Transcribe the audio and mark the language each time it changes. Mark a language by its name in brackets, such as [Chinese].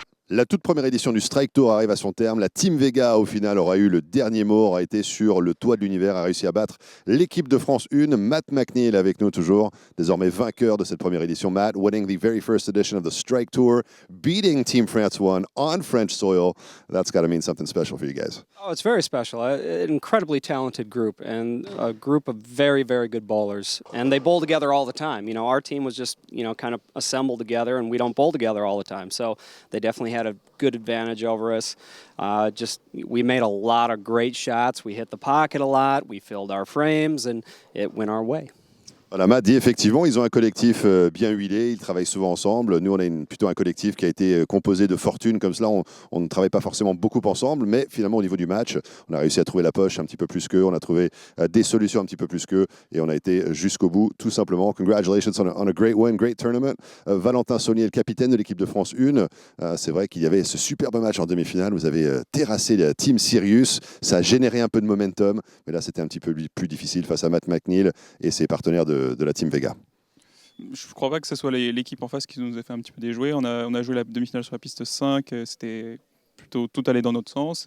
[French] La toute première édition du Strike Tour arrive à son terme. La Team Vega, au final, aura eu le dernier mot, aura été sur le toit de l'univers, a réussi à battre l'équipe de France 1. Matt McNeil avec nous toujours, désormais vainqueur de cette première édition. [English] Matt, winning the very first edition of the Strike Tour, beating Team France 1 on French soil. That's got to mean something special for you guys. Oh, it's very special. An incredibly talented group and a group of very, very good bowlers. And they bowl together all the time. You know, our team was just, kind of assembled together, and we don't bowl together all the time. So they definitely had a good advantage over us. We made a lot of great shots. We hit the pocket a lot. We filled our frames, and it went our way. [French] Voilà, Matt dit effectivement, ils ont un collectif bien huilé, ils travaillent souvent ensemble. Nous, on a plutôt un collectif qui a été composé de fortune, comme cela, on ne travaille pas forcément beaucoup ensemble, mais finalement, au niveau du match, on a réussi à trouver la poche un petit peu plus qu'eux, on a trouvé des solutions un petit peu plus qu'eux, et on a été jusqu'au bout, tout simplement. [English] Congratulations on a great win, great tournament. [French] Valentin Saunier, le capitaine de l'équipe de France 1, c'est vrai qu'il y avait ce superbe match en demi-finale, vous avez terrassé la team Sirius, ça a généré un peu de momentum, mais là, c'était un petit peu plus difficile face à Matt McNeil et ses partenaires de la Team Vega. Je ne crois pas que ce soit l'équipe en face qui nous a fait un petit peu déjouer. On a joué la demi-finale sur la piste 5, c'était plutôt tout allé dans notre sens.